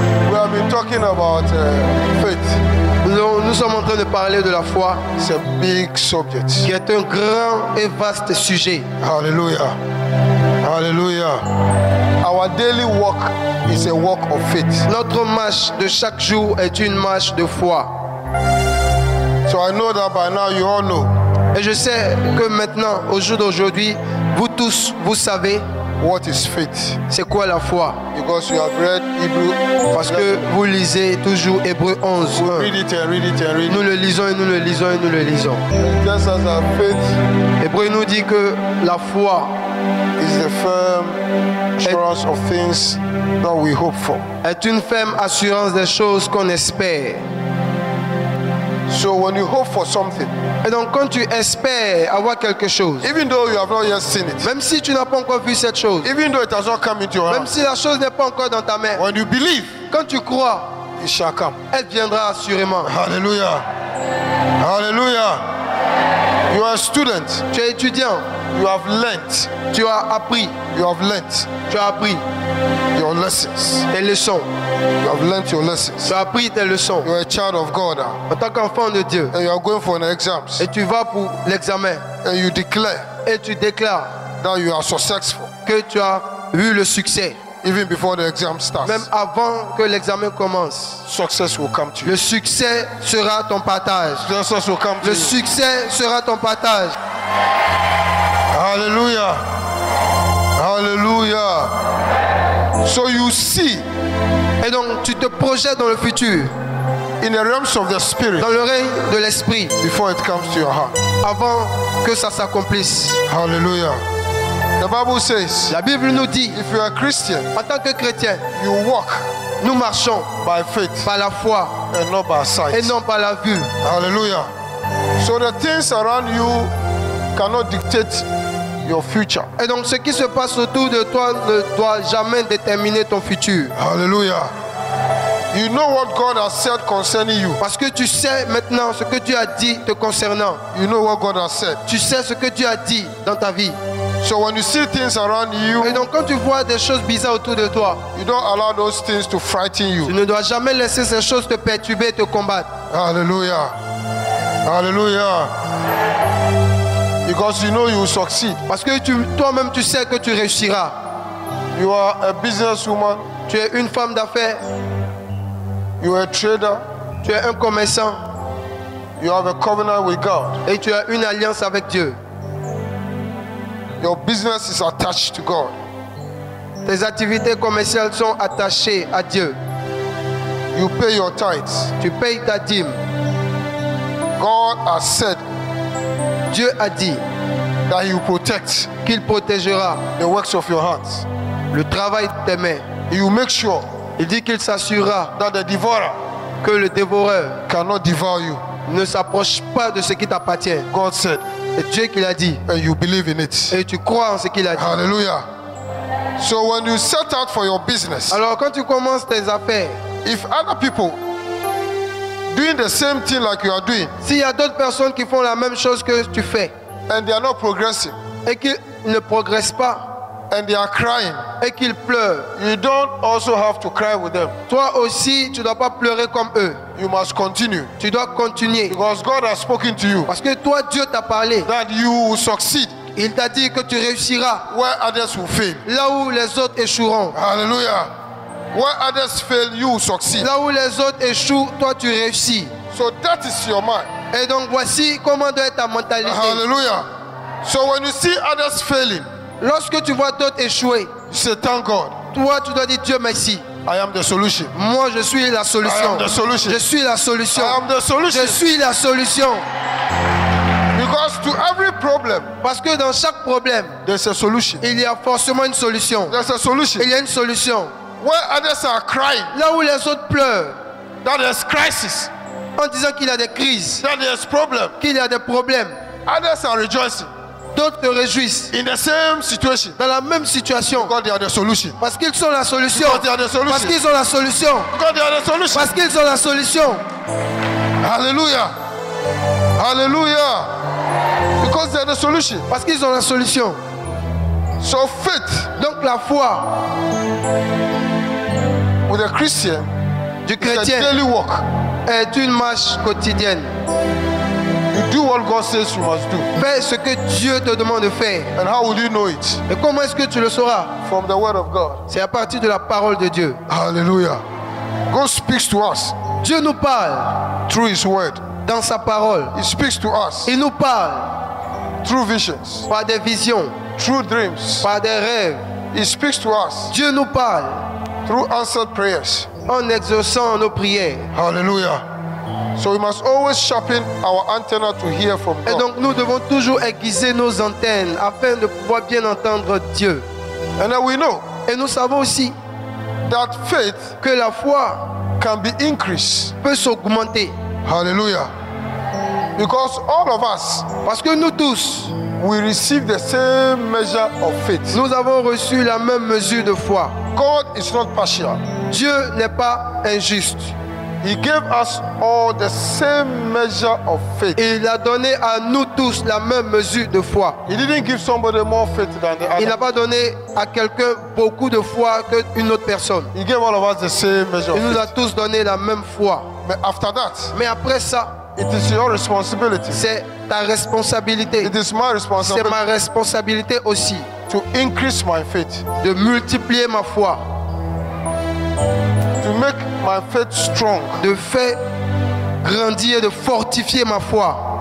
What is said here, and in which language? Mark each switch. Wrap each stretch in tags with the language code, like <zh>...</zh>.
<en>We have been talking about faith.</en> <fr>Nous sommes en train de parler de la foi,</fr> <en>It's a big subject.</en> <fr>qui est un grand et vaste sujet.</fr> <en>Hallelujah. Hallelujah. Our daily walk is a walk of faith.</en> <fr>Notre marche de chaque jour est une marche de foi.</fr> <en>So I know that by now you all know</en> <fr>Et je sais que maintenant, au jour d'aujourd'hui, vous tous, vous savez</fr> <en>what is faith.</en> <fr>c'est quoi la foi.</fr> <en>Because you have read Hebrew.</en> <fr>Parce que vous lisez toujours Hébreux 11.</fr> <en>Read it and read it and read</en> <fr>Nous</fr> <en>it.</en> <fr>le lisons et nous le lisons et nous le lisons.</fr> <en>Just as our faith</en> <fr>Hébreux nous dit que la foi</fr> <en>is the firm assurance of things that we hope for.</en> <fr>est une ferme assurance des choses qu'on espère.</fr> <en>So when you hope for something,</en> <fr>Et donc quand tu espères avoir quelque chose,</fr> <en>even though you have not yet seen it,</en> <fr>même si tu n'as pas encore vu cette chose,</fr> <en>even though it has not come into your</en> <fr>même</fr> <en>hand,</en> <fr>si la chose n'est pas encore dans ta main,</fr> <en>when you believe,</en> <fr>quand tu crois,</fr> <en>it shall come.</en> <fr>elle viendra assurément.</fr> <en>Hallelujah. Hallelujah. You are a student.</en> <fr>Tu es étudiant,</fr> <en>You have learnt.</en> <fr>tu as appris,</fr> <en>You have learnt</en> <fr>tu as appris</fr> <en>your lessons.</en> <fr>tes leçons,</fr> <en>You have learnt your lessons.</en> <fr>tu as appris tes leçons</fr> <en>You are a child of God now,</en> <fr>en tant qu'enfant de Dieu.</fr> <en>and you are going for an exams,</en> <fr>Et tu vas pour l'examen</fr> <en>and you declare</en> <fr>et tu déclares</fr> <en>that you are successful</en> <fr>que tu as eu le succès.</fr> <en>even before the exam starts.</en> <fr>Même avant que l'examen commence,</fr> <en>Success will come to you.</en> <fr>le succès sera ton partage.</fr> <en>Success will come to</en> <fr>Le succès sera ton partage.</fr> <en>Hallelujah. Hallelujah. So you see,</en> <fr>Et donc tu te projettes dans le futur,</fr> <en>in the realms of the spirit,</en> <fr>dans le règne de l'esprit,</fr> <en>before it comes to your heart.</en> <fr>avant que ça s'accomplisse.</fr> <en>Hallelujah. The Bible says,</en> <fr>La Bible nous dit,</fr> <en>if you are a Christian,</en> <fr>en tant que chrétiens,</fr> <en>you walk</en> <fr>nous marchons</fr> <en>by faith</en> <fr>par la foi</fr> <en>and not by</en> <fr>et</fr> <en>sight.</en> <fr>non par la vue.</fr> <en>Hallelujah. So the things around you cannot dictate your future.</en> <fr>Et donc ce qui se passe autour de toi ne doit jamais déterminer ton futur.</fr> <en>Hallelujah. You know what God has said concerning you.</en> <fr>Parce que tu sais maintenant ce que Dieu a dit te concernant.</fr> <en>You know what God has said.</en> <fr>Tu sais ce que Dieu a dit dans ta vie.</fr> <en>So when you see things around</en> <fr>Et</fr> <en>you,</en> <fr>donc quand tu vois des choses bizarres autour de toi,</fr> <en>you don't allow those things to frighten</en> <fr>tu</fr> <en>you.</en> <fr>ne dois jamais laisser ces choses te perturber et te combattre.</fr> <en>Hallelujah. Hallelujah. Because you know you will succeed.</en> <fr>Parce que toi-même tu sais que tu réussiras.</fr> <en>You are a businesswoman.</en> <fr>Tu es une femme d'affaires,</fr> <en>You are a trader.</en> <fr>tu es un commerçant</fr> <en>You have a covenant with God.</en> <fr>et tu as une alliance avec Dieu.</fr> <en>Your business is attached to God.</en> <fr>Tes activités commerciales sont attachées à Dieu.</fr> <en>You pay your tithes.</en> <fr>Tu payes ta dîme.</fr> <en>God has said</en> <fr>Dieu a dit</fr> <en>that He will protect</en> <fr>qu'il protégera</fr> <en>the works of your hands.</en> <fr>le travail de tes mains.</fr> <en>He will make sure</en> <fr>Il dit qu'il s'assurera</fr> <en>that the devourer</en> <fr>que le dévoreur</fr> <en>cannot devour you.</en> <fr>ne s'approche pas de ce qui t'appartient.</fr> <en>God said,</en> <fr>C'est Dieu qui l'a dit.</fr> <en>and you believe in it.</en> <fr>Et tu crois en ce qu'il a dit.</fr> <en>Hallelujah. So when you set out for your business,</en> <fr>Alors quand tu commences tes affaires,</fr> <en>if other people doing the same thing like you are doing</en> <fr>s'il y a d'autres personnes qui font la même chose que tu fais</fr> <en>and they are not progressing</en> <fr>et qu'ils ne progressent pas</fr> <en>and they are crying,</en> <fr>et qu'ils pleurent,</fr> <en>you don't also have to cry with them.</en> <fr>toi aussi tu ne dois pas pleurer comme eux.</fr> <en>You must continue</en> <fr>Tu dois continuer.</fr> <en>because God has spoken to you</en> <fr>Parce que toi, Dieu t'a parlé.</fr> <en>that you will succeed</en> <fr>Il t'a dit que tu réussiras</fr> <en>where others will fail.</en> <fr>là où les autres échoueront.</fr> <en>Hallelujah. Where others fail, you will succeed.</en> <fr>Là où les autres échouent, toi tu réussis.</fr> <en>So that is your mind.</en> <fr>Et donc voici comment doit être ta mentalité.</fr> <en>Hallelujah. So when you see others failing,</en> <fr>Lorsque tu vois d'autres échouer,</fr> <en>you say, thank God,</en> <fr>toi tu dois dire Dieu merci.</fr> <en>I am the solution.</en> <fr>Moi je suis la</fr> <en>I</en> <fr>solution.</fr> <en>am the solution.</en> <fr>Je suis la solution.</fr> <en>I am the solution.</en> <fr>Je suis la solution.</fr> <en>Because to every problem,</en> <fr>Parce que dans chaque problème,</fr> <en>there's a solution.</en> <fr>il y a forcément une solution.</fr> <en>There's a solution.</en> <fr>Il y a une solution.</fr> <en>Where others are crying,</en> <fr>Là où les autres pleurent</fr> <en>that there's crisis,</en> <fr>en disant qu'il y a des crises,</fr> <en>that there's problem,</en> <fr>qu'il y a des problèmes,</fr> <en>others are rejoicing</en> <fr>d'autres se réjouissent</fr> <en>in the same situation</en> <fr>dans la même situation.</fr> <en>because they are the solution.</en> <fr>Parce qu'ils sont la solution.</fr> <en>Because they are the solution.</en> <fr>Parce qu'ils ont la solution.</fr> <en>Because they are the solution.</en> <fr>Parce qu'ils ont la solution.</fr> <en>Hallelujah. Hallelujah. Because they are the solution.</en> <fr>Parce qu'ils ont la solution.</fr> <en>So faith</en> <fr>Donc la foi</fr> <en>with a Christian</en> <fr>du</fr> <en>is a</en> <fr>chrétien</fr> <en>daily walk.</en> <fr>est une marche quotidienne.</fr> <en>You do what God says you must do.</en> <fr>Fais ce que Dieu te demande de faire.</fr> <en>And how will you know it?</en> <fr>Et comment est-ce que tu le sauras?</fr> <en>From the word of God.</en> <fr>C'est à partir de la parole de Dieu.</fr> <en>Hallelujah. God speaks to us</en> <fr>Dieu nous parle</fr> <en>through His word.</en> <fr>dans sa parole.</fr> <en>He speaks to us</en> <fr>Il nous parle</fr> <en>through visions,</en> <fr>par des visions,</fr> <en>through dreams.</en> <fr>par des rêves.</fr> <en>He speaks to us</en> <fr>Dieu nous parle</fr> <en>through answered prayers.</en> <fr>en exaucant nos prières.</fr> <en>Hallelujah. So we must always sharpen our antenna to hear from</en> <fr>Et</fr> <en>God.</en> <fr>donc nous devons toujours aiguiser nos antennes afin de pouvoir bien entendre Dieu.</fr> <en>And then we know</en> <fr>Et nous savons aussi</fr> <en>that faith</en> <fr>que la foi</fr> <en>can be increased.</en> <fr>peut s'augmenter.</fr> <en>Hallelujah. Because all of us,</en> <fr>Parce que nous tous,</fr> <en>we receive the same measure of faith.</en> <fr>nous avons reçu la même mesure de foi.</fr> <en>God is not partial.</en> <fr>Dieu n'est pas injuste.</fr> <en>He gave us all the same measure of faith.</en> <fr>Il a donné à nous tous la même mesure de foi.</fr> <en>He didn't give somebody more faith than the</en> <fr>Il n'a</fr> <en>other.</en> <fr>pas donné à quelqu'un beaucoup de foi qu'une autre personne.</fr> <en>He gave all of us the same measure</en> <fr>Il nous</fr> <en>a faith.</en> <fr>tous donné la même foi.</fr> <en>But after that,</en> <fr>Mais après ça,</fr> <en>it is your responsibility.</en> <fr>c'est ta responsabilité.</fr> <en>It is my</en> <fr>C'est</fr> <en>responsibility</en> <fr>ma responsabilité aussi</fr> <en>to increase my faith,</en> <fr>de multiplier ma foi,</fr> <en>to make my faith strong,</en> <fr>de faire grandir et de fortifier ma foi,</fr>